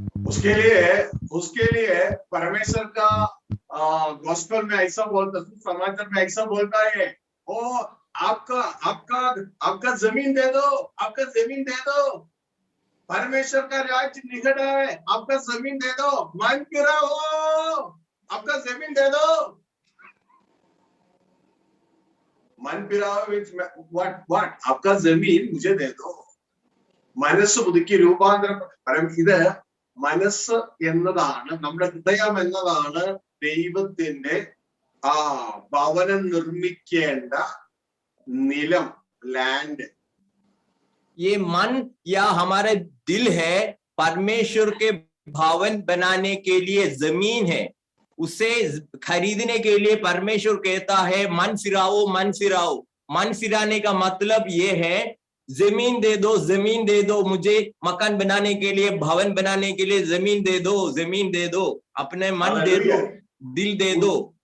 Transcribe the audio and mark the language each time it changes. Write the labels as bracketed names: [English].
[Hindi] उसके लिए परमेश्वर का गॉस्पेल में ऐसा बोलता, समाचार में ऐसा बोलता है, ओ आपका जमीन दे दो, आपका जमीन दे दो, परमेश्वर का राज्य निकट है, आपका जमीन दे दो, मन फिरा हो, आपका जमीन दे दो. मन फिरा हो what आपका जमीन मुझे दे दो. [Malayalam] മനസ്സ് പുതുക്കി രൂപാന്തരം. ഇത് മനസ്സ് എന്നതാണ്, നമ്മുടെ ഹൃദയം എന്നതാണ് ദൈവത്തിന്റെ ഭവനം നിർമ്മിക്കേണ്ട നിലം, लैंड. [Hindi] ये मन या हमारे दिल है, परमेश्वर के भवन बनाने के लिए जमीन है. उसे खरीदने के लिए परमेश्वर कहता है मन फिराओ, मन फिराओ. मन फिराने का मतलब ये है जमीन दे दो, जमीन दे दो, मुझे मकान बनाने के लिए, भवन बनाने के लिए जमीन दे दो, जमीन दे दो, अपने मन दे दो, दिल दे दो.